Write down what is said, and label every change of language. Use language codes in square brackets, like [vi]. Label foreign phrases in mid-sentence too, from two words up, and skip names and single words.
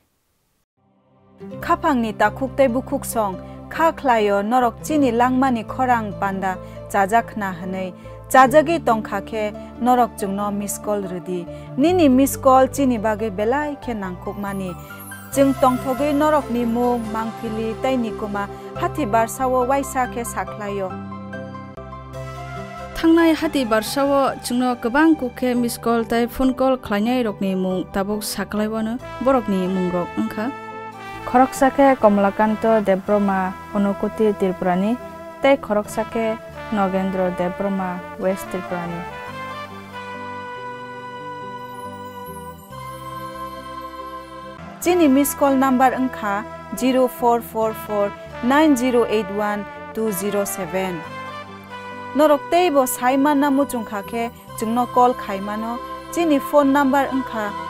[trp] khapangni takukte bukhuk song kha khlayo norok chini langmani khorang panda chajakna hanei chajagi tongkha khe norok jungno [en] miss call [trp] rudi nini [en] miss call [trp] chini bage belai khe nangkukmani jung tongthogei norok ni mung mangpili taini kuma hathi barsawo waisa khe sakhlayo थांनाय हाथि बारसावो जोंनो गोबां कुखे [en] miss call [trp] ताइ [en] phone call [trp] खालायनाय रकनि मुं ताबुक साख्लायबानो बरकनि मुं रक ओंखा खरकसाके कमलाकान्त देब्रमा अनुकुति त्रिपुरानि ताइ खरकसाके नगेन्द्र देब्रमा वेस्ट त्रिपुरानि chini [en] miss call number [trp] angkha 04449081 norok teibo saima namu chungkha khe jungno call khaimano chini phone number angkha